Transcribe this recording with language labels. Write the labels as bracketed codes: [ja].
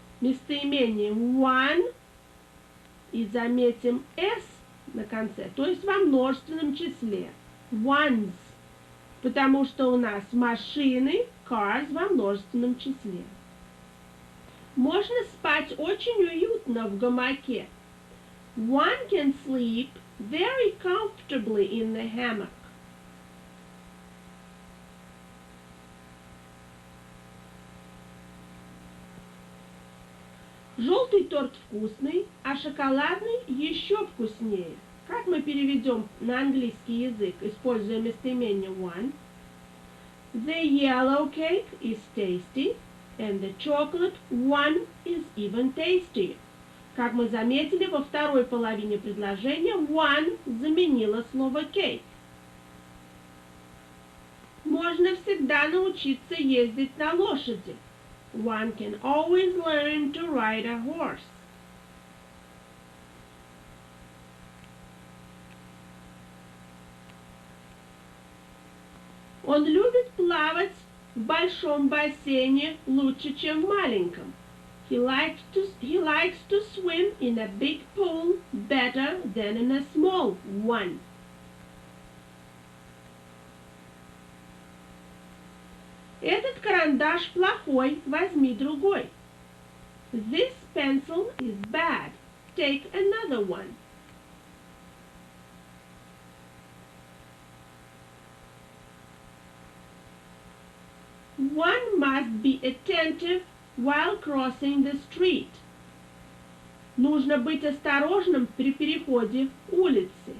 [ru] Местоимение one и заметим s на конце, то есть во множественном числе. [en] Ones. [ru] Потому что у нас машины, cars во множественном числе. Можно спать очень уютно в гамаке. [en] One can sleep very comfortably in the hammock. [ru] Желтый торт вкусный, а шоколадный еще вкуснее. Как мы переведем на английский язык, используя местоимение one? [en] The yellow cake is tasty, and the chocolate one is even tastier. [ru] Как мы заметили, во второй половине предложения one заменило слово cake. Можно всегда научиться ездить на лошади. [en] One can always learn to ride a horse. [ru] Он любит плавать в большом бассейне лучше, чем в маленьком. [en] He likes to swim in a big pool better than in a small one. [ru] Этот карандаш плохой, возьми другой. [en] This pencil is bad. Take another one. One must be attentive while crossing the street. [ru] Нужно быть осторожным при переходе улицы.